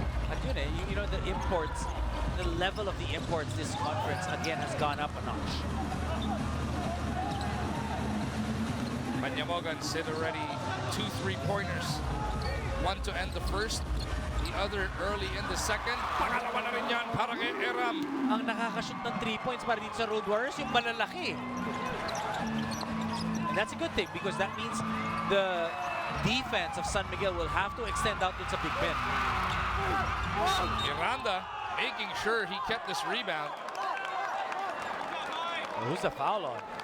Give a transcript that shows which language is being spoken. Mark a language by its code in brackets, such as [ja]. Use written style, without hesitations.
[tl] At yun eh, [en] you know, the imports, the level of the imports this conference again has gone up a notch. Manyamogan said already 2 3-pointers. One to end the first, The other early in the second. [tl] Pangalawa na rin yan para kay Eram. Ang nakakashoot ng 3 points para dito sa Road Warriors, yung malalaki. [en] And that's a good thing because that means the defense of San Miguel will have to extend out [tl] dun sa [en] big men. Miranda making sure he kept this rebound. Who's the foul on?